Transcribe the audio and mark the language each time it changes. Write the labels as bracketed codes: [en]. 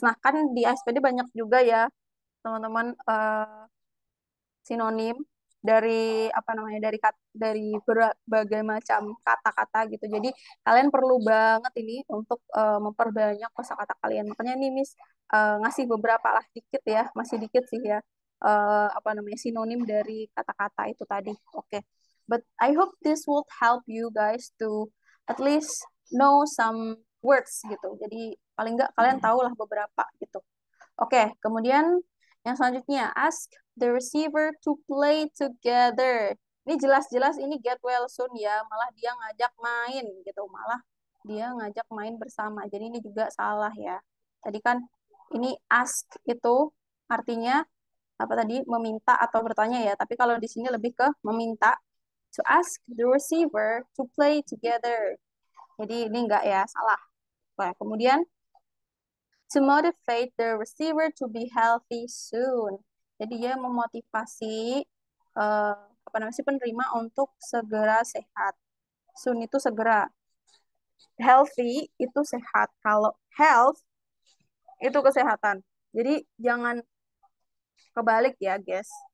[id] Nah, kan di ASPD banyak juga ya, teman-teman, sinonim dari apa namanya dari berbagai macam kata-kata gitu. Jadi kalian perlu banget ini untuk memperbanyak kosakata kalian. Makanya nih Miss ngasih beberapa lah dikit ya, masih dikit sih ya. Apa namanya sinonim dari kata-kata itu tadi. Oke. [en] But I hope this would help you guys to at least know some words gitu. [id] Jadi paling nggak kalian tahulah beberapa gitu. Oke, kemudian yang selanjutnya, [en] ask the receiver to play together. [id] Ini jelas-jelas ini [en] get well soon [id] ya, malah dia ngajak main gitu, malah dia ngajak main bersama. Jadi ini juga salah ya. Tadi kan ini ask itu artinya apa tadi? Meminta atau bertanya ya, tapi kalau di sini lebih ke meminta. [en] To ask the receiver to play together. [id] Jadi ini enggak ya, salah. Nah, kemudian [en] to motivate the receiver to be healthy soon. [id] Jadi dia memotivasi apa namanya si penerima untuk segera sehat. Soon itu segera. Healthy itu sehat. Kalau health itu kesehatan. Jadi jangan kebalik ya, guys.